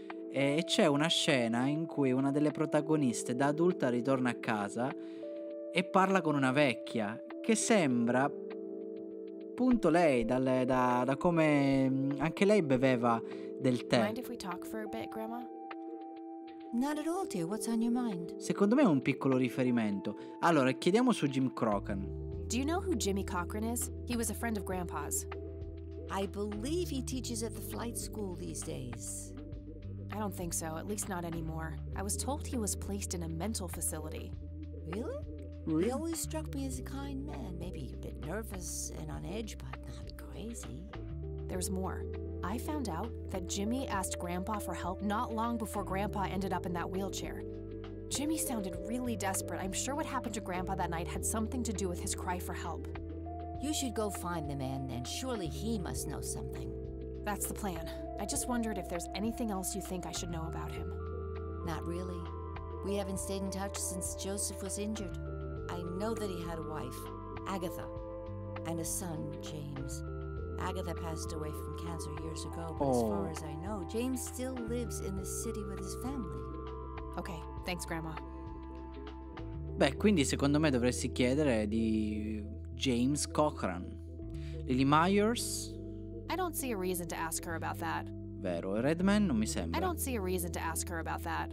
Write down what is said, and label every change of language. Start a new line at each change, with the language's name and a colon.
Italian: E c'è una scena in cui una delle protagoniste da adulta ritorna a casa e parla con una vecchia che sembra appunto lei, da come anche lei beveva del tè.
English: Mind if we talk for a bit, Grandma? Not at all, dear. What's on your mind?
Italian: Secondo me è un piccolo riferimento. Allora, chiediamo su Jim Crocan.
English: Do you know who Jimmy Cochran is? He was a friend of Grandpa's. I believe he teaches at the flight school these days. I don't think so, at least not anymore. I was told he was placed in a mental facility. Really? He always struck me as a kind man. Maybe a bit nervous and on edge, but not crazy. There's more. I found out that Jimmy asked Grandpa for help not long before Grandpa ended up in that wheelchair. Jimmy sounded really desperate. I'm sure what happened to Grandpa that night had something to do with his cry for help. You should go find the man, and surely he must know something. That's the plan. I just wondered if there's anything else you think I should know about him. Not really. We haven't stayed in touch since Joseph was injured. I know that he had a wife, Agatha, and a son, James. Agatha passed away from cancer years ago, but as far as I know, James still lives in the city with his family. Okay, thanks, Grandma.
Italian: Beh, quindi secondo me dovresti chiedere di James Cochran.
English: Lily Myers? I don't see a reason to ask her about that.
Italian: Vero, Redman non mi
English: I
Italian: sembra.
English: don't see a reason to ask her about that.